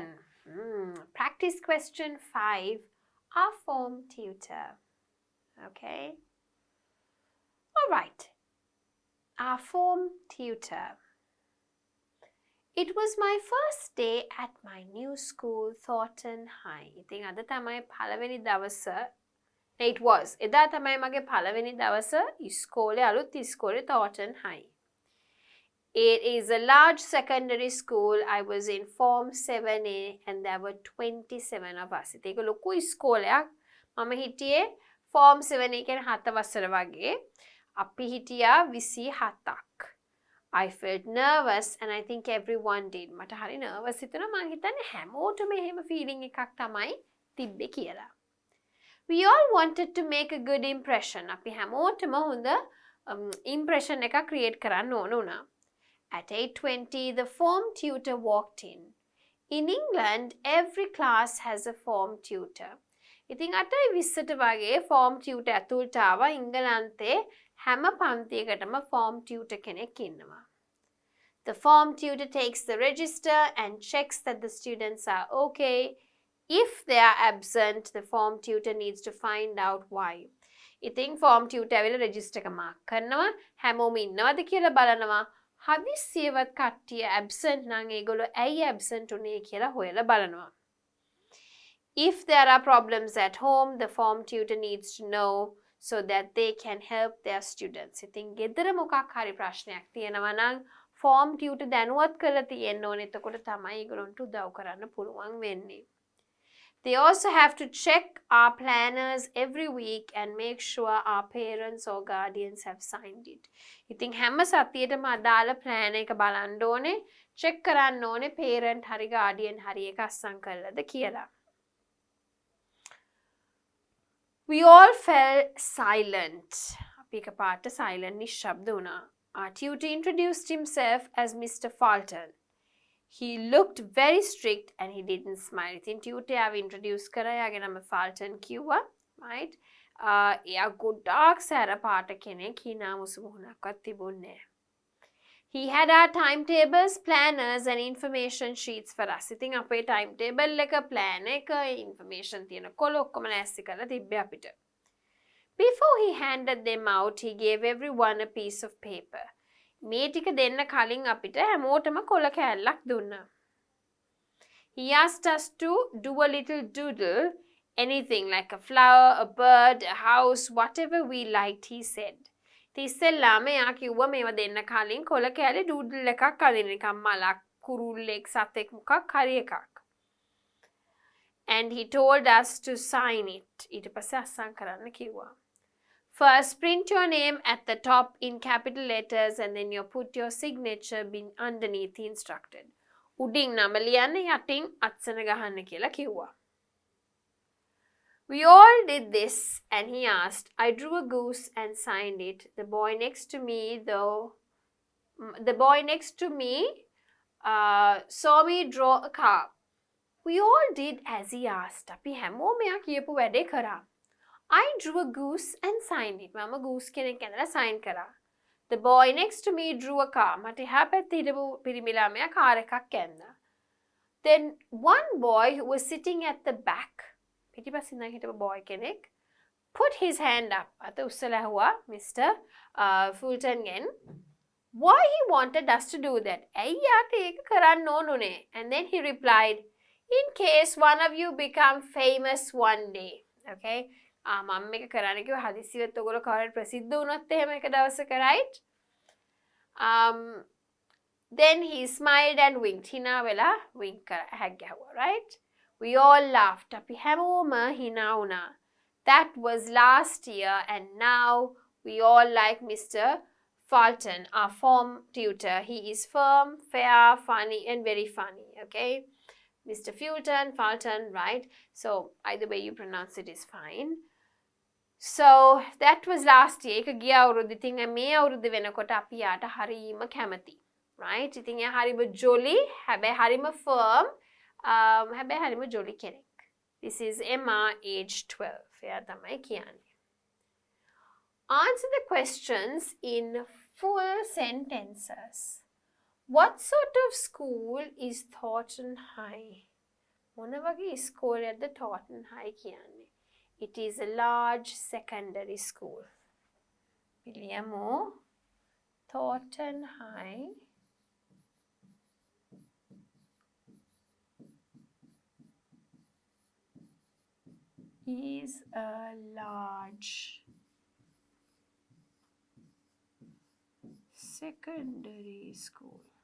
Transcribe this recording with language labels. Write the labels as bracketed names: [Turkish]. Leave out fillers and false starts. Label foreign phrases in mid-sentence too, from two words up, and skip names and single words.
[English] Practice question 5. Our form tutor. Okay. All right. Our form tutor. It was my first day at my new school, Thornton High. [Sinhala] ඉතින් අද තමයි පළවෙනි දවස. [English] It was. [Sinhala] එදා තමයි මගේ පළවෙනි දවස ඉස්කෝලේ අලුත් ඉස්කෝලේ Thornton High. [English] It is a large secondary school. I was in Form 7A and there were 27 of us. [Sinhala] ඒක ලොකු ඉස්කෝලයක්. මම හිටියේ Form 7A කියන්නේ 7 වසර වගේ. අපි හිටියා 27ක්. [English] I felt nervous and I think everyone did. [Sinhala] මට හරි nervous හිතුණා. මං හිතන්නේ හැමෝටම එහෙම feeling එකක් තමයි තිබ්බේ කියලා. [English] We all wanted to make a good impression. [Sinhala] අපි හැමෝටම හොඳ impression එකක් create කරන්න ඕන වුණා. [English] At 8:20, the form tutor walked in. In England, every class has a form tutor. [Sinhala] ඉතින් 8:20ට වගේ [English] form tutor [Sinhala] ඇතුළට ආවා. ඉංගලන්තේ හැම පන්තියකටම [English] form tutor [Sinhala] කෙනෙක් ඉන්නවා. [English] The form tutor takes the register and checks that the students are okay. If they are absent, the form tutor needs to find out why. [Sinhala] ඉතින් [English] form tutor [Sinhala] ඇවිල්ලා register එක mark කරනවා. හැමෝම ඉන්නවද කියලා බලනවා. හදිස්සියවත් කට්ටිය absent නම් ඒගොල්ලෝ ඇයි absent උනේ කියලා හොයලා බලනවා. [English] If there are problems at home, the form tutor needs to know so that they can help their students. [Sinhala] ඉතින් ගෙදර මොකක් හරි ප්‍රශ්නයක් තියෙනවා නම් [English] form tutor [Sinhala] දැනුවත් කරලා තියෙන්න ඕනේ. එතකොට තමයි ඒගොල්ලන්ට උදව් කරන්න පුළුවන් වෙන්නේ. [English] They also have to check our planners every week and make sure our parents or guardians have signed it. [Sinhala] ඉතින් හැම සතියේටම අදාළ plan එක බලන්න ඕනේ, check කරන්න ඕනේ parent හරි guardian හරි එක අස්සම් කළාද කියලා. [English] We all fell silent. [Sinhala] අපි එකපාරට silent නිශ්ශබ්ද වුණා. [English] Our tutor introduced himself as Mr. Fulton. He looked very strict and he didn't smile. [Sinhala] ඉතින් tutor ආව introduce කරා. යාගේ නම Fulton කිව්වා. Right? එයා ගොඩාක් සැර පාට කෙනෙක්. hina මුසු මුහුණක්වත් තිබුණේ නැහැ. [English] He had our timetables, planners and information sheets for us. [Sinhala] ඉතින් අපේ timetable එක, plan එක, information තියෙන කොළ ඔක්කොම ලෑස්ති කරලා තිබ්බේ අපිට. [English] Before he handed them out, he gave everyone a piece of paper. [Sinhala] මේ ටික දෙන්න කලින් අපිට හැමෝටම කොළ කෑල්ලක් දුන්නා. [English] He asked us to do a little doodle, anything like a flower, a bird, a house, whatever we liked, he said. [Sinhala] ඉතින් එයා කිව්වා මේවා දෙන්න කලින් කොළ කෑල්ලේ doodle එකක් අදින්න, නිකන් මලක්, කුරුල්ලෙක්, සතෙක් මොකක් හරි එකක්. [English] And he told us to sign it. [Sinhala] ඊට පස්සේ අස්සම් කරන්න කිව්වා. [English] First, print your name at the top in capital letters and then you put your signature underneath the instructed. [Sinhala] උඩින් නම ලියන්න යටින් අත්සන ගහන්න කියලා කිව්වා. [English] We all did this and he asked. I drew a goose and signed it. The boy next to me saw me draw a car. We all did as he asked. [Sinhala] අපි හැමෝම එයා කියපු වැඩේ කරා. [English] I drew a goose and signed it. [Sinhala] මම goose කෙනෙක් ඇඳලා sign කරා. [English] The boy next to me drew a car. [Sinhala] මට එහා පැත්තේ හිටපු පිරිමි ළමයා කාර් එකක් ඇඳලා. [English] Then one boy who was sitting at the back, [Sinhala] පිටිපස්සින් ඉඳන් හිටපු boy කෙනෙක්, [English] put his hand up. [Sinhala] අත උස්සලා ඇහුවා Mr. [English] Fulton ගෙන් why he wanted us to do that. [Sinhala] ඇයි යාට ඒක කරන්න ඕනුනේ? [English] And then he replied, in case one of you become famous one day. [Sinhala] Okay? මම මේක කරන්න කිව්වා හදිස්සියවත් ඔයගොල්ලෝ කවුරුත් ප්‍රසිද්ධ වුණොත් එහෙම එක දවසක, [English] right? Then he smiled and winked. [Sinhala] hina වෙලා wink කරා, හැක් ගැහුවා, [English] right? We all laughed. [Sinhala] අපි හැමෝම hina වුණා. [English] That was last year and now we all like Mr. Fulton, our form tutor. He is firm, fair, funny and very funny. Okay? Mr. Fulton, right? So either way you pronounce it is fine. So that was last year. [Sinhala] එක ගිය අවුරුද්ද. ඉතින් මේ අවුරුද්ද වෙනකොට අපි යාට හරීම කැමති. Right? ඉතින් එයා හරිම jolly, හැබැයි හරිම firm, හැබැයි හරිම jolly කෙනෙක්. [English] This is Emma, age 12. [Sinhala] එයා තමයි කියන්නේ. [English] Answer the questions in full sentences. What sort of school is Thornton High? [Sinhala] මොන වගේ ඉස්කෝලයක්ද Thornton High කියන්නේ? [English] It is a large secondary school. පිළියමු Thornton High is a large secondary school.